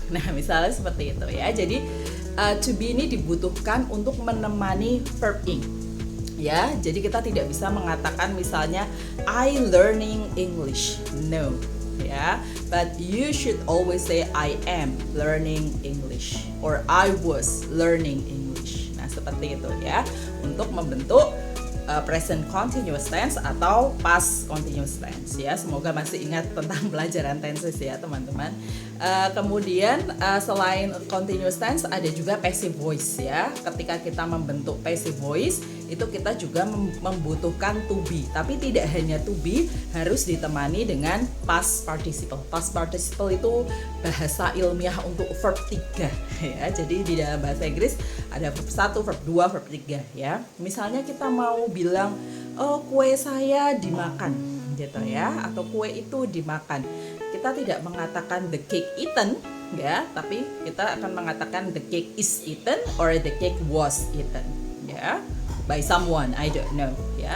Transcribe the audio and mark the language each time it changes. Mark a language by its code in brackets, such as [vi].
[id] Nah, misalnya seperti itu ya. Jadi to be ini dibutuhkan untuk menemani verb ing. Ya, jadi kita tidak bisa mengatakan misalnya [en] I learning English. No. Ya, but you should always say I am learning English or I was learning English. [id] Nah, seperti itu ya, untuk membentuk present continuous tense atau past continuous tense ya. Semoga masih ingat tentang pelajaran tenses ya teman-teman. Kemudian selain continuous tense ada juga passive voice ya. Ketika kita membentuk passive voice itu kita juga membutuhkan to be, tapi tidak hanya to be, harus ditemani dengan past participle. Past participle itu bahasa ilmiah untuk verb 3 ya. Jadi di dalam bahasa Inggris ada verb 1, verb 2, verb 3 ya. Misalnya kita mau bilang oh kue saya dimakan gitu ya, atau kue itu dimakan. Kita tidak mengatakan [en] the cake eaten [id] ya, tapi kita akan mengatakan [en] the cake is eaten or the cake was eaten [id] ya, [en] by someone, I don't know [id] ya.